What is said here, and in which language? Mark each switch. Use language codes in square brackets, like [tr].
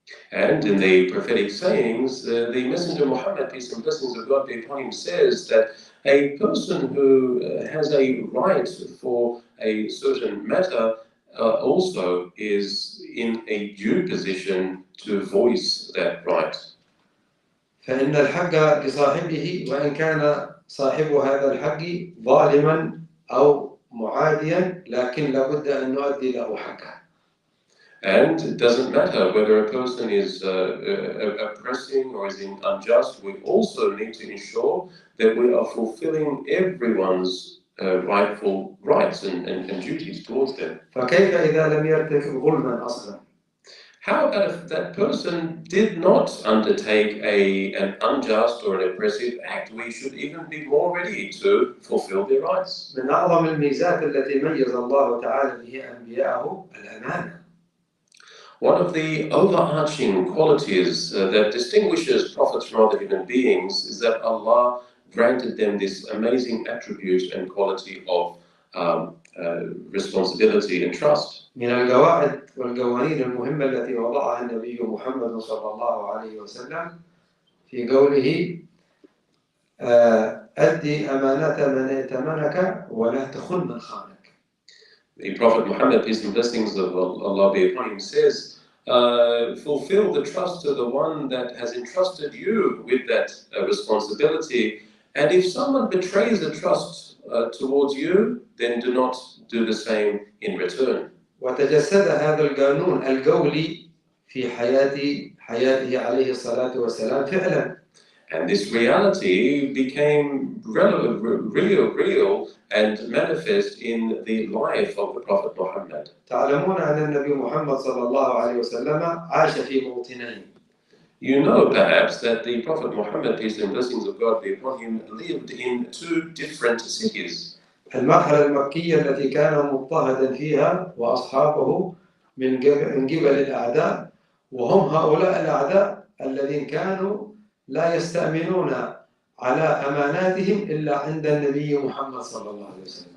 [en] And in the prophetic sayings, the Messenger Muhammad, peace and blessings of God be upon him, says that a person who has a right for a certain matter also is in a due position to voice that right. [ar] فإن الحق لصاحبه وإن كان صاحب هذا الحق ظالما أو معاديا لكن لابد أن نؤدي له حقه. [en] And it doesn't matter whether a person is oppressing or is unjust, we also need to ensure that we are fulfilling everyone's rightful rights and duties towards them. [ar] فكيف إذا لم يرتكب ظلما أصلا؟ [en] How about if that person did not undertake an unjust or an oppressive act? We should even be more ready to fulfill their rights. [ar] من أعظم الميزات التي ميز الله تعالى بها أنبياءه الأمانة. [en] One of the overarching qualities that distinguishes prophets from other human beings is that Allah granted them this amazing attribute and quality of responsibility and trust. [ar] من القواعد والقوانين المهمة التي وضعها النبي محمد صلى الله عليه وسلم في قوله أدي أمانة من ائتمنك ولا تخن من خانك. [en] The Prophet Muhammad, peace and blessings of Allah be upon him, says, fulfill the trust of the one that has entrusted you with that responsibility, and if someone betrays the trust towards you, then do not do the same in return. [ar] وتجسد هذا القانون القولي في حياته عليه الصلاة والسلام فعلا. [en] And this reality became real and manifest in the life of the Prophet Muhammad. [ar] تعلمون أن النبي محمد صلى الله عليه وسلم عاش في موطنين. [en] You know perhaps that the Prophet Muhammad, peace and blessings of God be upon him, lived in two different cities. [ar] المرحلة المكية التي كان مضطهدا فيها وأصحابه من قبل الأعداء، وهم هؤلاء الأعداء الذين كانوا لا يستأمنون على أماناتهم إلا عند النبي محمد صلى الله عليه وسلم.